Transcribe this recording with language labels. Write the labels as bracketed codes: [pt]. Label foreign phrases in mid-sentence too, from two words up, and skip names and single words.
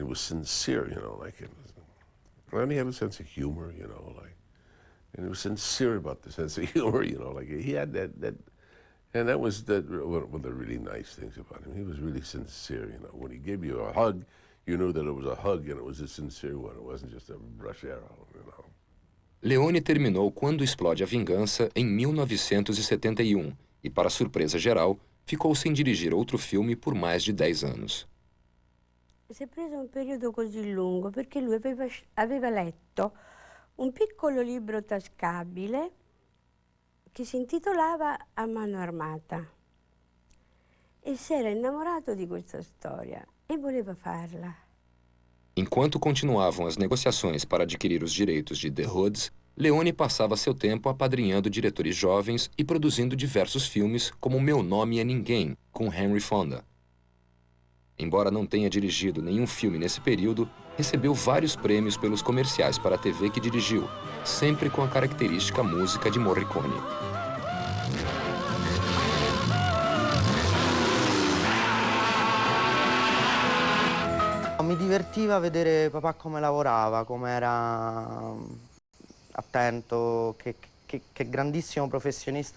[en] He was sincere, you know, like it was, and he had a sense of humor, you know, like, and he was sincere about the sense of humor, you know, like he had that And that was one of the really nice things about him. He was really sincere, you know. When he gave you a hug, you knew that it was a hug and it was a sincere one. It wasn't just a brush arrow, you know. [pt] Leone terminou Quando Explode a Vingança em 1971 e, para surpresa geral, ficou sem dirigir outro filme por mais de 10 anos. [it] Si è preso un periodo così lungo perché lui aveva letto un piccolo libro tascabile che si intitolava A mano armata e si era innamorato di questa storia e voleva farla. [pt] Enquanto continuavam as negociações para adquirir os direitos de The Hoods, Leone passava seu tempo apadrinhando diretores jovens e produzindo diversos filmes como Meu Nome é Ninguém, com Henry Fonda. Embora não tenha dirigido nenhum filme nesse período, recebeu vários prêmios pelos comerciais para a TV que dirigiu, sempre com a característica música de Morricone. [it] Mi divertiva vedere papà come lavorava, come era attento, che grandissimo professionista